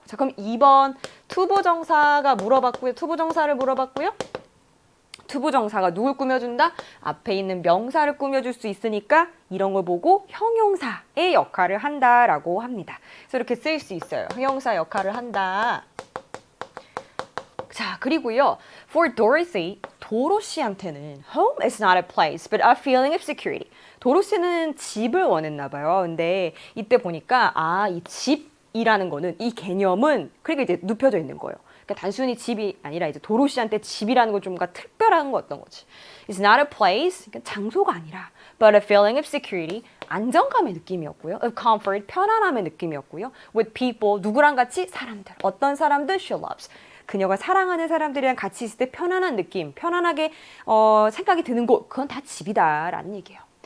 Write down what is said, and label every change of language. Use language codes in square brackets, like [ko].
[ko] 자, 그럼 2번 투부정사가 물어봤고요. 투부정사를 물어봤고요. 투부정사가 누굴 꾸며준다? 앞에 있는 명사를 꾸며줄 수 있으니까 이런 걸 보고 형용사의 역할을 한다라고 합니다. 그래서 이렇게 쓰일 수 있어요. 형용사 역할을 한다. 자, 그리고요. [en] For Dorothy, 도로시한테는 home is not a place, but a feeling of security. [ko] 도로시는 집을 원했나 봐요. 근데 이때 보니까 이 집이라는 거는 이 개념은 그러니까 이제 눕혀져 있는 거예요. 그러니까 단순히 집이 아니라 이제 도로시한테 집이라는 건 좀 뭔가 특별한 거 어떤 거지. [en] It's not a place, 그러니까 장소가 아니라 but a feeling of security, 안정감의 느낌이었고요. [ko] Of comfort, 편안함의 느낌이었고요. With people, 누구랑 같이? 사람들. 어떤 사람들? She loves. 그녀가 사랑하는 사람들이랑 같이 있을 때 편안한 느낌, 편안하게 생각이 드는 곳, 그건 다 집이다라는 얘기예요.